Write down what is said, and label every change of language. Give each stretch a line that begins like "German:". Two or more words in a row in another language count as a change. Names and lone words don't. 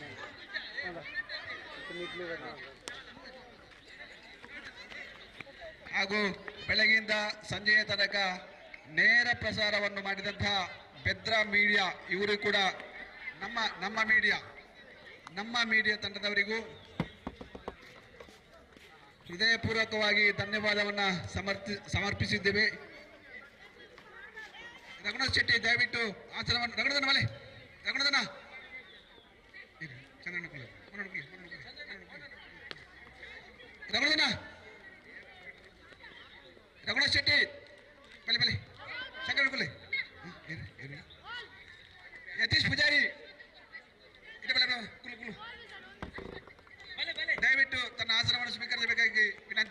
Kannada: ಹಾಗೂ ಬೆಳಗ್ಗೆಯಿಂದ ಸಂಜೆಯ ತನಕ ನೇರ ಪ್ರಸಾರವನ್ನು ಮಾಡಿದಂತಹ ಬೆದ್ರಾ ಮೀಡಿಯಾ ಇವರು ಕೂಡ ನಮ್ಮ ಮೀಡಿಯಾ ತಂಡದವರಿಗೂ ಹೃದಯಪೂರ್ವಕವಾಗಿ ಧನ್ಯವಾದವನ್ನ ಸಮರ್ಪಿಸಿದ್ದೇವೆ. ರಘುನಾಥ್ ಶೆಟ್ಟಿ ದಯವಿಟ್ಟು ಆಸನವನ್ನು ರಘುನಾಥನ ಮಲೆ ರಘುನಾಥನ ರಘುನಾಥನ ರಘುನಾಥ್ ಶೆಟ್ಟಿ ಬಲೆ ಶಂಕರ ಕುಲೆ ಯತೀಶ್ ಪೂಜಾರಿ ಕುಲು ದಯವಿಟ್ಟು ತನ್ನ ಆಸನವನ್ನು ಸ್ವೀಕರಿಸಬೇಕಾಗಿ ವಿನಂತಿ.